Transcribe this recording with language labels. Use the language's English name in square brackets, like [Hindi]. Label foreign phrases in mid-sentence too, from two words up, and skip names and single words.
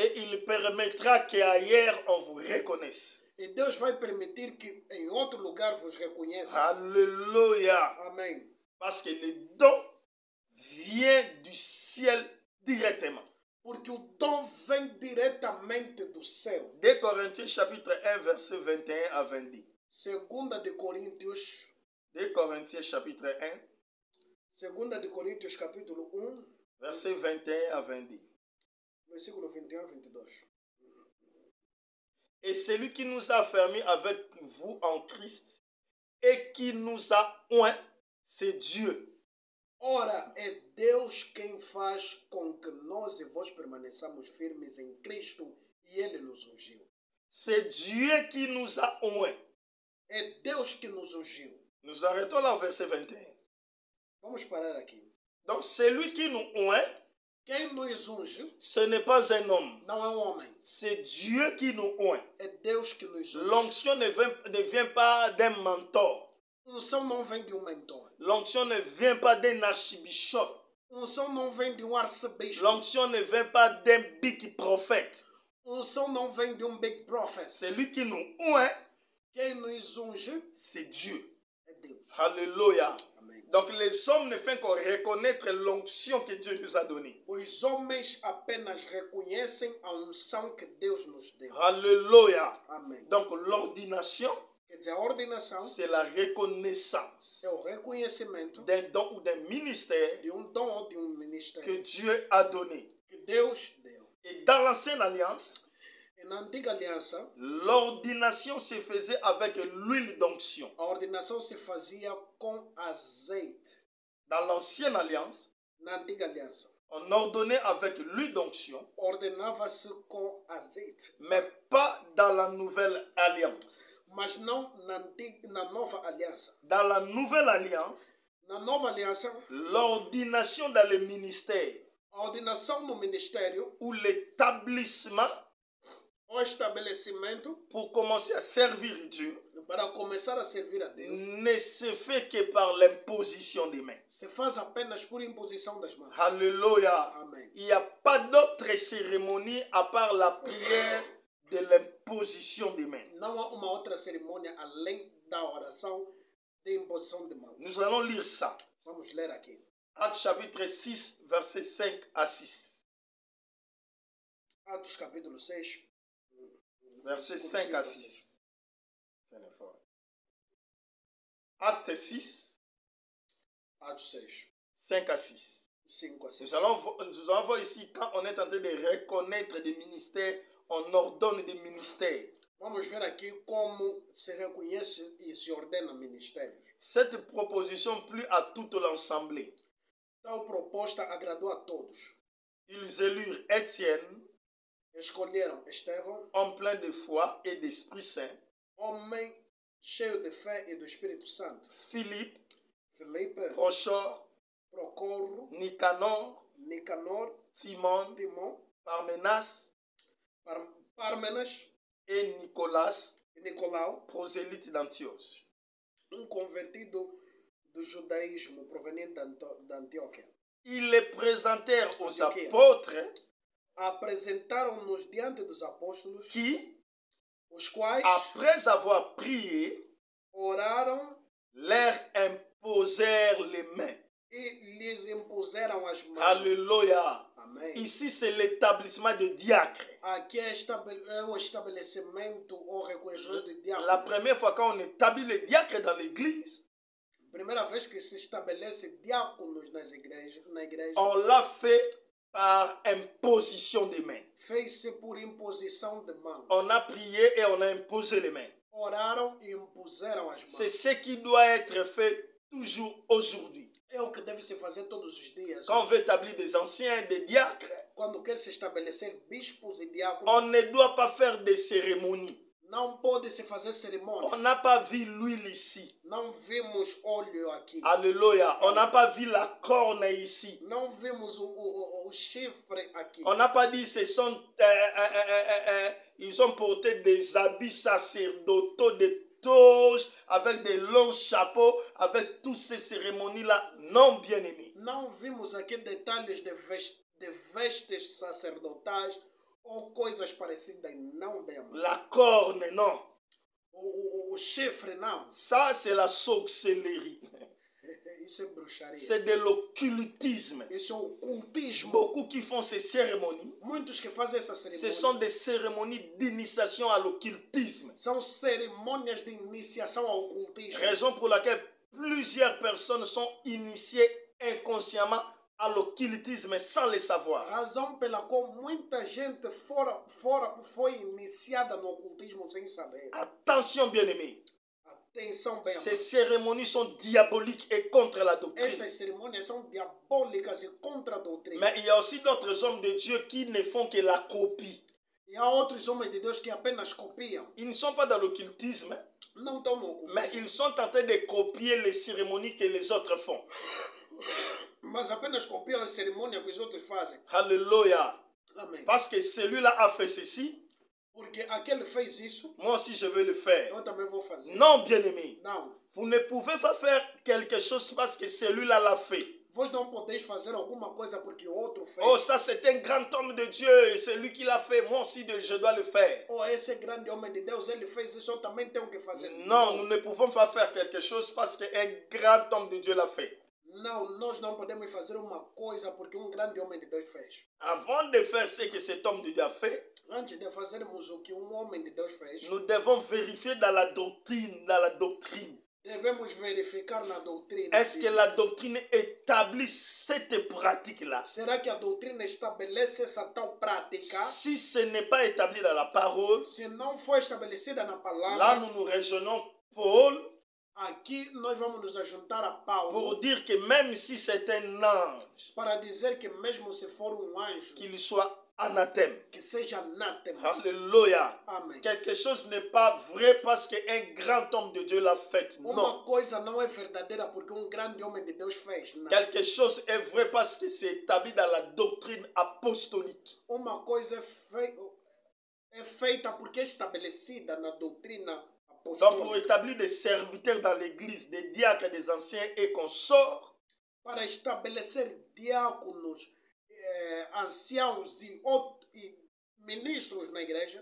[French] Et il permettra qu'ailleurs on vous reconnaisse. [Portuguese] E Deus vai permitir que em outro lugar vos reconheça. [French] Alléluia. [Portuguese] Amém. [French] Parce que le don vient du ciel directement. [Portuguese] Porque o dom vem diretamente do céu. [French] 2 Corinthiens chapitre 1 verset 21 à 22. [Portuguese] 2 de Coríntios, [French] 2 Corinthiens chapitre 1 [Portuguese] 2 de Coríntios capítulo 1, [French] verset 21 à 22. [Portuguese] versículo 21 a 22. [French] Et celui qui nous a fermés avec vous en Christ et qui nous a oints, c'est Dieu. [Portuguese] Ora, é Deus quem faz com que nós e vós permaneçamos firmes em Cristo e Ele nos ungiu. [French] C'est Dieu qui nous a oints. [Portuguese] É Deus que nos ungiu. [French] Nous arrêtons là au verset 21. [Portuguese] Vamos parar aqui. [French] Donc celui qui nous oint, [Portuguese] Quem nos unge [French] ce n'est pas un homme. [Portuguese] não é um homem. [French] C'est Dieu qui nous oint. [Portuguese] É Deus que nos unge. [French] L'onction ne vient pas d'un mentor. [Portuguese] Unção não vem de um mentor. [French] L'onction ne vient pas d'un archibishop. [Portuguese] Unção não vem de um arcebispo. [French] L'onction ne vient pas d'un big prophète. [Portuguese] Unção não vem de um [English] big prophet. [French] Celui qui nous oint, [Portuguese] Quem nos unge [French] c'est Dieu. [Portuguese] é Deus. [French] Alléluia. [Portuguese] Amém. [French] Donc les hommes ne font qu'en reconnaître l'onction que Dieu nous a donnée. [Portuguese] Os homens apenas reconhecem a unção que Deus nos deu. [French] Alléluia. [Portuguese] Amém. [French] Donc l'ordination, [Portuguese] Quer dizer, a ordenação [French] c'est la reconnaissance [Portuguese] é o reconhecimento [French] d'un don ou d'un ministère [Portuguese] de um dom ou de um [French] que [Portuguese] ministério [French] Dieu a donné. [Portuguese] que Deus deu. [French] Et dans l'ancienne alliance, [Portuguese] E na antiga aliança, [French] l'ordination se faisait avec l'huile d'onction. [Portuguese] a ordenação se fazia com azeite. [French] Dans l'ancienne alliance, [Portuguese] Na antiga aliança, [French] on ordonnait avec l'huile d'onction, [Portuguese] ordenava-se com azeite. [French] mais pas dans la nouvelle alliance. [Portuguese] Mas não na nova aliança. [French] Dans la nouvelle alliance, [Portuguese] Na nova aliança, [French] l'ordination dans le ministère [Portuguese] a ordenação no ministério, [French] ou l'établissement [Portuguese] o estabelecimento [French] pour commencer à servir Dieu [Portuguese] para começar a servir a Deus, [French] ne se fait que par l'imposition des mains. [Portuguese] se faz apenas por imposição das mãos. [French] Alléluia. [Portuguese] Amém. [French] Il n'y a pas d'autre cérémonie à part la prière de l'imposition des mains. [Portuguese] Não há uma outra cerimônia além da oração de imposição de mãos. [French] Nous allons lire ça. [Portuguese] Vamos ler aqui. [French] Actes chapitre 6, versets 5 à 6. [Portuguese] Atos capítulo 6. [French] Versets 5 à 6. Fais un effort. Acte 6, [Portuguese] Atos 6. [French] 5 à 6. [Portuguese] 5 a 6. [French] Nous allons voir ici, quand on est en train de reconnaître des ministères, on ordonne des ministères. [Portuguese] Vamos ver aqui como se reconhece e se ordena ministérios. [French] Cette proposition plut à toute l'assemblée. [Portuguese] Tal proposta agradou a todos. [French] Ils élurent Étienne, [Portuguese] Escolheram Estevão, [French] homme plein de foi et d'Esprit Saint, [Portuguese] homem cheio de fé e do Espírito Santo. [French] Philippe, [Portuguese] Felipe, [French] Prochor, [Portuguese] Procoro, [French] Nicanor, [Portuguese] Nicanor, [French] Timon, [Portuguese] Timão, [French] Parmenas [Portuguese] Pármenas [French] et Nicolas, [Portuguese] e Nicolau, [French] prosélyte d'Antioche. [Portuguese] convertido do judaísmo proveniente da Antioquia. [French] Ils les présentèrent aux [Portuguese] Antioquia. [French] apôtres [Portuguese] Apresentaram-nos diante dos apóstolos, [French] qui, [Portuguese] os quais [French] après avoir prié, [Portuguese] oraram [French] leur imposèrent les mains. [Portuguese] e lhes impuseram as mãos. [French] Alléluia. [Portuguese] Amém. [French] Ici, c'est l'établissement de diacre. [Portuguese] Aqui é o estabelecimento ou reconhecimento de diácono. [French] La première fois quand on établit les diacres dans l'église, [Portuguese] Primeira vez que se estabelece diáconos na igreja, [French] on l'a fait par imposition des mains. [Portuguese] fez-se por imposição de mãos. [French] On a prié et on a imposé les mains. [Portuguese] Oraram e impuseram as [French] C'est [Portuguese] mãos. [French] ce qui doit être fait toujours aujourd'hui. [Portuguese] É o que deve se fazer todos os dias. [French] Quand on veut établir des anciens, des diacres, [Portuguese] Quando quer se estabelecer bispos e diáconos, [French] on ne doit pas faire des cérémonies. [Portuguese] não pode se fazer cerimônia. [French] On n'a pas vu l'huile ici. [Portuguese] Não vimos óleo aqui. [French] Alléluia. On n'a pas vu la corne ici. [Portuguese] Não vimos o chifre aqui. [French] On n'a pas dit ils ont porté des habits sacerdotaux, des toges, avec des longs chapeaux, avec toutes ces cérémonies-là. Non, bien aimé. [Portuguese] Não vimos aqui detalhes de vestes sacerdotais ou coisas parecidas. Não, bem amado. [French] La corne, non. [Portuguese] O chifre, não. [French] Ça, c'est la sorcellerie. [Portuguese] Isso é bruxaria. [French] C'est de l'occultisme. [Portuguese] Isso é ocultismo. [French] Beaucoup qui font ces cérémonies, [Portuguese] Muitos que fazem essa [French] ce [Portuguese] cerimônia [French] sont des cérémonies d'initiation à l'occultisme. [Portuguese] são cerimônias de iniciação ao ocultismo. [French] Raison pour laquelle plusieurs personnes sont initiées inconsciemment à l'occultisme sans le savoir. [Portuguese] Razão pela qual muita gente foi iniciada no ocultismo sem saber. [French] Attention, bien-aimés. [Portuguese] Atenção bem, [French] Ces cérémonies sont diaboliques et contre la doctrine. [Portuguese] estas cerimônias são diabólicas e contra a doutrina. [French] Mais il y a aussi d'autres hommes de Dieu qui ne font que la copie. [Portuguese] E há outros homens de Deus que apenas copiam. [French] Ils ne sont pas dans l'occultisme, [Portuguese] Não estão no ocultismo, [French] mais ils sont en train de copier les cérémonies que les autres font. [Portuguese] mas apenas copiam a cerimônia que os outros fazem. [French] Alléluia. [Portuguese] Amém. [French] Parce que celui-là a fait ceci, [Portuguese] Porque aquele fez isso, [French] moi aussi je veux le faire. [Portuguese] eu também vou fazer. [French] Non, bien-aimé. [Portuguese] Não. [French] Vous ne pouvez pas faire quelque chose parce que celui-là l'a fait. [Portuguese] Vós não podeis fazer alguma coisa porque o outro fez. [French] Oh, ça c'est un grand homme de Dieu, c'est lui qui l'a fait, moi aussi je dois le faire. [Portuguese] Oh, esse grande homem de Deus, ele fez isso, eu também tenho que fazer. [French] Non, nous ne pouvons pas faire quelque chose parce qu'un grand homme de Dieu l'a fait. [Portuguese] Não, nós não podemos fazer uma coisa porque grande homem de Deus fez. [French] Avant de faire ce que cet homme de Dieu a fait, [Portuguese] Antes de fazermos o que homem de Deus fez, [French] nous devons vérifier dans la doctrine. [Portuguese] devemos verificar na doutrina. [French] Est-ce que la doctrine établit cette pratique-là? [Portuguese] Será que a doutrina estabelece essa tal prática? [French] Si ce n'est pas établi dans la parole, [Portuguese] Se não for estabelecida na [French] là [Portuguese] palavra, [French] nous nous rejoignons Paul [Portuguese] aqui nós vamos nos ajuntar a Paulo [French] pour dire que même si c'est un ange, [Portuguese] para dizer que mesmo se for anjo, [French] qu'il soit anathème. [Portuguese] que seja anátema. [French] Alléluia. [Portuguese] Amém. [French] Quelque chose n'est pas vrai parce qu'un grand homme de Dieu l'a fait. [Portuguese] Uma [French] Non. [Portuguese] coisa não é verdadeira porque grande homem de Deus fez. Não. [French] Quelque chose est vrai parce que c'est établi dans la doctrine apostolique. [Portuguese] Uma coisa é feita porque é estabelecida na doutrina [French] Donc pour [Portuguese] apostólica. [French] établir des serviteurs dans l'église, des diacres, des anciens et consorts, [Portuguese] Para estabelecer diáconos, anciãos e ministros na igreja,